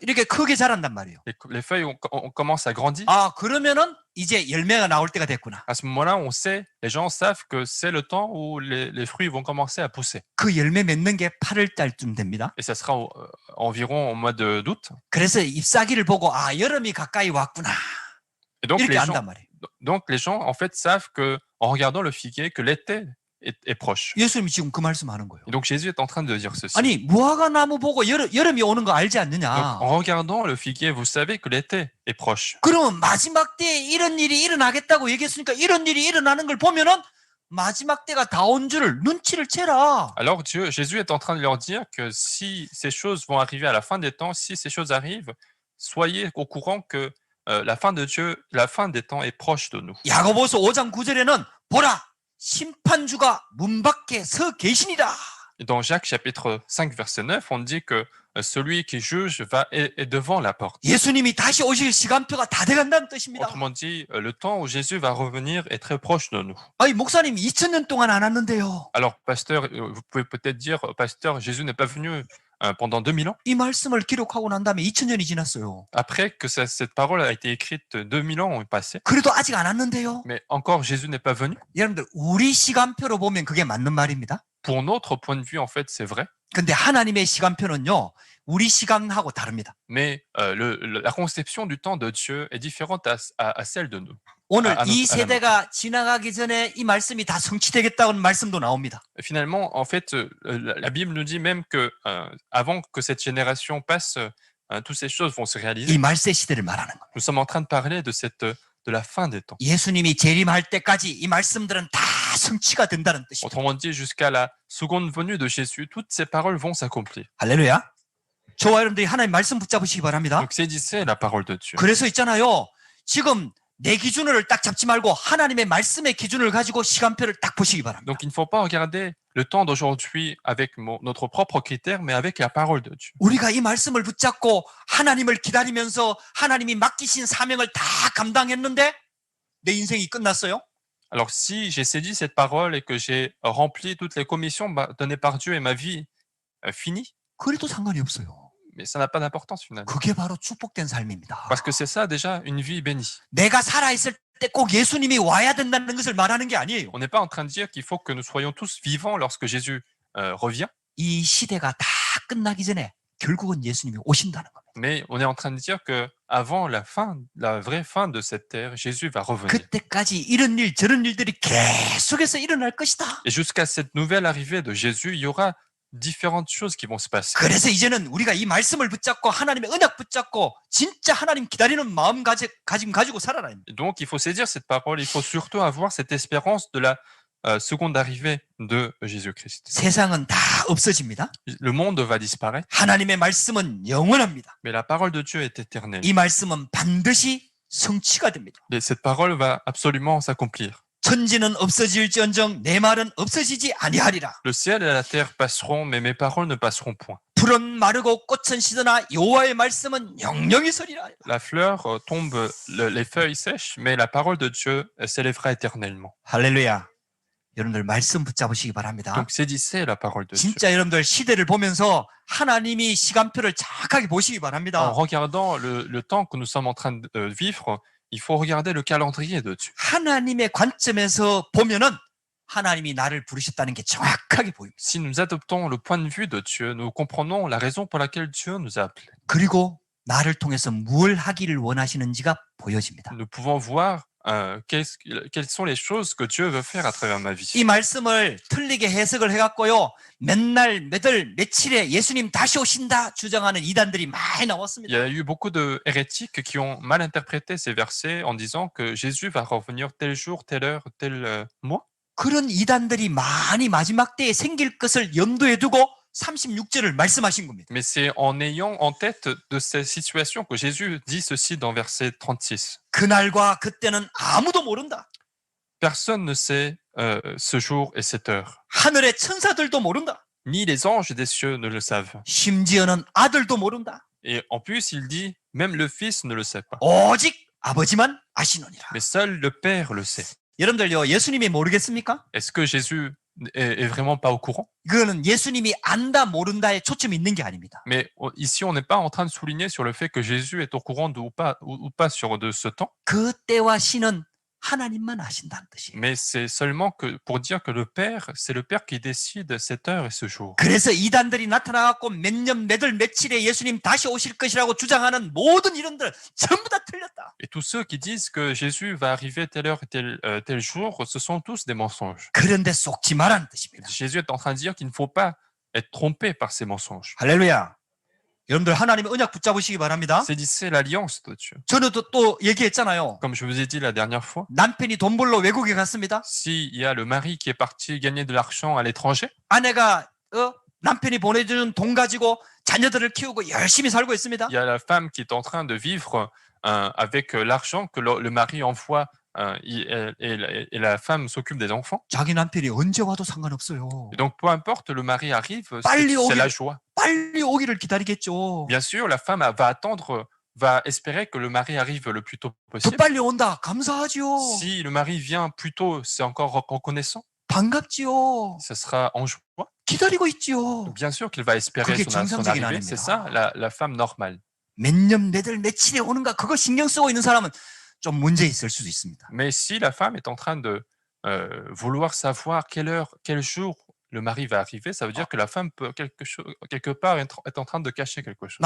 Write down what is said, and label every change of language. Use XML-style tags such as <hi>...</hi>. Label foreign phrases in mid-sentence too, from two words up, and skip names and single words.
<ko>이렇게 크게 자란단 말이에요.</ko> <fr>Les feuilles on commence à grandir.</fr> <ko>아, 그러면은 이제 열매가 나올 때가 됐구나.</ko> <fr>À ce moment-là, on sait, les gens savent que c'est le temps où les fruits vont commencer à pousser.</fr> <ko>그 열매 맺는 게 8월 달쯤 됩니다.</ko> <fr>Et ça sera environ au mois d'août.</fr> <ko>그래서 잎사귀를 보고 아, 여름이 가까이 왔구나.</ko> <fr>Et donc</fr> <ko>이렇게</ko> <fr>les,</fr> <ko>안단</ko> <fr>gens,</fr> <ko>말이에요.</ko> <fr>donc, les gens, en fait, savent que en regardant le figuier, que l'été est proche.</fr> <ko>예수님이 지금 그 말씀하는 거예요.</ko> <fr>Et donc, Jésus est en train de dire ceci.</fr> <ko>아니, 무화과 나무 보고 여름이 오는 거 알지</ko> <fr>Donc,</fr> <ko>않느냐?</ko> <fr>en regardant le figuier, vous savez que l'été est proche.</fr> <ko>그러면 마지막 때에 이런 일이 일어나겠다고 얘기했으니까 이런 일이 일어나는 걸 보면은 마지막 때가 다 온 줄을 눈치를 채라.</ko> <fr>Alors Jésus est en train de leur dire que si ces choses vont arriver à la fin des temps, si ces choses arrivent, soyez au courant que la fin de Dieu, la fin des temps est proche de nous.</fr> <ko>야고보서 5장 9절에는 보라 심판주가 문 밖에 서 계시니라.</ko> <fr>Et dans Jacques chapitre 5 verset 9, on dit que celui qui juge est devant la porte.</fr> <ko>예수님이 다시 오실 시간표가 다 돼간다는 뜻입니다.</ko> <fr>Autrement dit, le temps où Jésus va revenir est très proche de nous.</fr> <ko>아니 목사님 2000년 동안 안 왔는데요.</ko> <fr>Alors pasteur, vous pouvez peut-être dire, pasteur, Jésus n'est pas venu pendant 2000 ans.</fr> <ko>이 말씀을 기록하고 난 다음에 2000년이 지났어요.</ko> <fr>Après que cette parole a été écrite, 2000 ans ont passé.</fr> <ko>그래도 아직 안 왔는데요.</ko> <fr>Mais encore Jésus n'est pas venu.</fr> <ko>여러분들 우리 시간표로 보면 그게 맞는 말입니다.</ko> <fr>Pour notre point de vue, en fait, c'est vrai.</fr> <ko>근데 하나님의 시간표는요, 우리 시간하고 다릅니다.</ko> <fr>Mais la conception du temps de Dieu est différente à celle de nous.</fr> <ko>오늘 아, 이 아, 세대가 지나가기 전에 이 말씀이 다 성취되겠다는 말씀도 나옵니다.</ko> <fr>Et finalement, en fait, la Bible nous dit même que avant que cette génération passe, toutes ces choses vont se réaliser.</fr> <ko>이 말세 시대를 말하는 겁니다.</ko> <fr>Nous sommes en train de parler de la fin des temps.</fr> <ko>예수님이 재림할 때까지 이 말씀들은 다 성취가 된다는 뜻입니다.</ko> <fr>Autrement dit, jusqu'à la seconde venue de Jésus, toutes ces paroles vont s'accomplir.</fr> <ko>할렐루야. 저와 여러분들이 하나님 말씀 붙잡으시기 바랍니다.</ko> <fr>Donc saisissez la parole de Dieu.</fr> <ko>그래서 있잖아요. 지금 내 기준을 딱 잡지 말고 하나님의 말씀의 기준을 가지고 시간표를 딱 보시기 바랍니다.</ko> <fr>Donc il ne faut pas regarder le temps d'aujourd'hui avec notre propre critère, mais avec la parole de Dieu.</fr> <ko>우리가 이 말씀을 붙잡고 하나님을 기다리면서 하나님이 맡기신 사명을 다 감당했는데 내 인생이 끝났어요?</ko> <fr>Alors si j'ai saisi cette parole et que j'ai rempli toutes les commissions données par Dieu et ma vie finie,</fr> <ko>그래도 상관이 없어요.</ko> <fr>mais ça n'a pas d'importance finalement.</fr> <ko>그게 바로 축복된 삶입니다.</ko> <fr>Parce que c'est ça déjà une vie bénie.</fr> <ko>내가 살아있을 때 꼭 예수님이 와야 된다는 것을 말하는 게 아니에요.</ko> <fr>On n'est pas en train de dire qu'il faut que nous soyons tous vivants lorsque Jésus revient,</fr> <ko>이 시대가 다 끝나기 전에 결국은 예수님이 오신다는 겁니다.</ko> <fr>mais on est en train de dire que avant la vraie fin de cette terre, Jésus va revenir.</fr> <ko>그때까지 이런 일 저런 일들이 계속해서 일어날 것이다.</ko> <fr>Et jusqu'à cette nouvelle arrivée de Jésus, il y aura différentes choses qui vont se passer.</fr> <ko>그래서 이제는 우리가 이 말씀을 붙잡고 하나님의 언약 붙잡고 진짜 하나님 기다리는 마음 가지고 살아라.</ko> <fr>Et donc, il faut saisir cette parole, il faut surtout avoir cette espérance de la seconde arrivée de Jésus-Christ.</fr> <ko>세상은 다 없어집니다.</ko> <fr>Le monde va disparaître,</fr> <ko>하나님의 말씀은 영원합니다.</ko> <fr>mais la parole de Dieu est éternelle.</fr> <ko>이 말씀은 반드시 성취가 됩니다.</ko> <fr>Et cette parole va absolument s'accomplir.</fr> <ko>천지는 없어질지언정 내 말은 없어지지 아니하리라.</ko> <fr>Le ciel et la terre passeront, mais mes paroles ne passeront point.</fr> <ko>풀은 마르고 꽃은 시드나 여호와의 말씀은 영영이 서리라.</ko> <fr>La fleur tombe, les feuilles sèchent, mais la parole de Dieu s'élèvera éternellement.</fr> <ko>할렐루야. 여러분들 말씀 붙잡으시기 바랍니다.</ko> <fr>Donc saisissez la parole de Dieu.</fr> <ko>진짜 여러분들 시대를 보면서 하나님이 시간표를 정확하게 보시기</ko> <fr>En</fr> <ko>바랍니다.</ko> <fr>regardant le temps que nous sommes en train de vivre, il faut regarder le calendrier de Dieu.</fr> <ko>하나님의 관점에서 보면은 하나님이 나를 부르셨다는 게 정확하게 보입니다.</ko> <fr>Si nous adoptons le point de vue de Dieu, nous comprenons la raison pour laquelle Dieu nous a appelés.</fr> <ko>그리고 나를 통해서 뭘 하기를 원하시는지가 보여집니다.</ko> <fr>Nous pouvons voir quelles sont les choses que Dieu veut faire à travers ma vie.</fr> <ko>이 말씀을 틀리게 해석을 해갖고요. 맨날 몇월 며칠에 예수님 다시 오신다 주장하는 이단들이 많이</ko> <fr>Il</fr> <ko>나왔습니다.</ko> <fr>y a eu beaucoup de hérétiques qui ont mal interprété ces versets en disant que Jésus va revenir tel jour, telle heure, tel mois.</fr> <ko>그런 이단들이 많이 마지막 때에 생길 것을 염두에 두고 36절을 말씀하신 겁니다.</ko> <fr>Mais c'est en ayant en tête de ces situations que Jésus dit ceci dans verset 36.</fr> <ko>그날과 그때는 아무도 모른다.</ko> <fr>Personne ne sait ce jour et cette heure.</fr> <ko>하늘의 천사들도 모른다.</ko> <fr>Ni les anges des cieux ne le savent.</fr> <ko>심지어는 아들도 모른다.</ko> <fr>Et en plus, il dit, même le Fils ne le sait pas.</fr> <ko>오직 아버지만 아시느니라.</ko> <fr>Mais seul le Père le sait.</fr> <ko>여러분들요, 예수님이 모르겠습니까?</ko> <fr>Est-ce que Jésus est vraiment pas au courant?</fr> <ko>그거는 예수님이 안다 모른다에 초점이 있는 게 아닙니다.</ko> <fr>Mais ici, on n'est pas en train de souligner sur le fait que Jésus est au courant ou pas sur de ce temps,</fr> <ko>그 때와 시는 하나님만 아신다는 뜻이에요.</ko> <fr>mais c'est seulement pour dire que le Père, c'est le Père qui décide cette heure et ce jour.</fr> <ko>그래서 이단들이 나타나갖고 몇 년, 몇월, 며칠에 예수님 다시 오실 것이라고 주장하는 모든 이론들 전부 다 틀렸다.</ko> <fr>Et tous ceux qui disent que Jésus va arriver telle heure et tel jour, ce sont tous des mensonges.</fr> <ko>그런데 속지 말라는 뜻입니다.</ko> <fr>Jésus est en train de dire qu'il ne faut pas être trompé par ces mensonges.</fr> <ko>할렐루야. 여러분들 하나님의 언약 붙잡으시기 바랍니다.</ko> <fr>Saisissez l'alliance de Dieu.</fr> <ko>저는 또 얘기했잖아요.</ko> <fr>Comme je vous ai dit la dernière fois,</fr> <ko>남편이 돈 벌러 외국에 갔습니다.</ko> <fr>s'il y a le mari qui est parti gagner de l'argent à l'étranger,</fr> <ko>아내가 남편이 보내주는 돈 가지고 자녀들을 키우고 열심히 살고 있습니다.</ko> <fr>il y a la femme qui est en train de vivre avec l'argent que le mari envoie et la femme s'occupe des enfants.</fr> <ko>자기 남편이 언제 와도 상관없어요.</ko> <fr>Et donc, peu importe, le mari arrive,</fr> <ko>빨리</ko> <fr>c'est la</fr> <ko>오길,</ko> <fr>joie.</fr> <ko>빨리 오기를 기다리겠죠.</ko> <fr>Bien sûr, la femme va attendre, va espérer que le mari arrive le plus tôt</fr> <ko>더</ko> <fr>possible.</fr> <ko>빨리 온다. 감사하지요.</ko> <fr>Si le mari vient plus tôt, c'est encore reconnaissant.</fr> <ko>반갑지요.</ko> <fr>Ce sera en joie.</fr> <ko>기다리고 있지요.</ko> <fr>Bien sûr qu'il va espérer</fr> <ko>그게</ko> <fr>son</fr> <ko>정상적인</ko> <fr>arrivée.</fr> <ko>아내입니다.</ko> <fr>C'est ça, la femme normale.</fr> <ko>몇 년, 몇월, 며칠에 오는가 그거 신경 쓰고 있는 사람은 좀 문제 있을 수도 있습니다.</ko> <fr>Mais si la femme est en train de vouloir savoir quelle heure, quel jour le mari va arriver, ça veut dire que la femme peut quelque part être en train de cacher quelque chose.</fr>